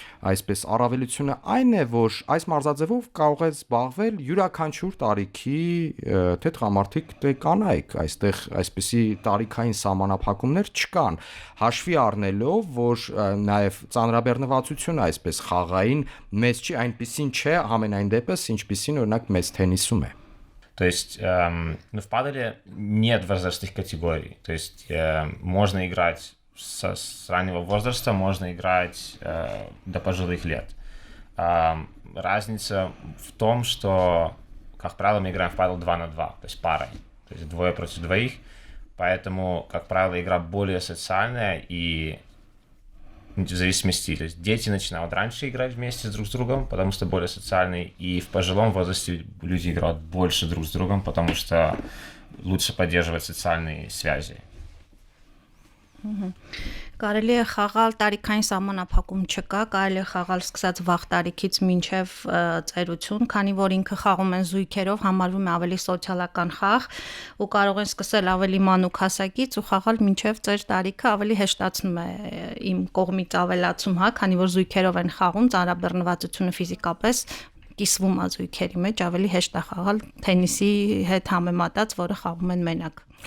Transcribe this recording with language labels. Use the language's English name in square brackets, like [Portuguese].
[Armenian] այսպես առավելությունը այն է, որ այս մարզաձևով կարող է զբաղվել յուրաքանչյուր տարիքի թե տղամարդիկ, թե կանայք, այստեղ այսպիսի տարիքային սահմանափակումներ չկան, հաշվի առնելով, որ նաև ծանրաբեռնվածությունը այսպես խաղային մեծ չի, այնպիսին չէ ամենայն դեպս, ինչպիսին օրինակ մեծ թենիսում է։ [Russian] То есть в паделе нет возрастных категорий, то есть можно играть с раннего возраста можно играть до пожилых лет. Разница в том, что, как правило, мы играем в падл 2 на 2, то есть парой, то есть двое против двоих, поэтому, как правило, игра более социальная и в зависимости, то есть дети начинают раньше играть вместе друг с другом, потому что более социальные, и в пожилом возрасте люди играют больше друг с другом, потому что лучше поддерживать социальные связи. [Armenian] Կարելի է խաղալ տարիքային սահմանափակում չկա, կարելի է խաղալ սկսած վաղ տարիքից մինչև ծերություն, քանի որ ինքը խաղում են զույգերով, համարվում է ավելի սոցիալական խաղ ու կարող են սկսել ավելի մանուկ հասակից ու խաղալ մինչև ծեր տարիքը ավելի հեշտացնում է իմ կողմից ավելացում, հա, քանի որ զույգերով են խաղում, ծանրաբեռնվածությունը ֆիզիկապես կիսվում է զույգերի մեջ, ավելի հեշտ է խաղալ թենիսի հետ համեմատած, որը խաղում են մենակ։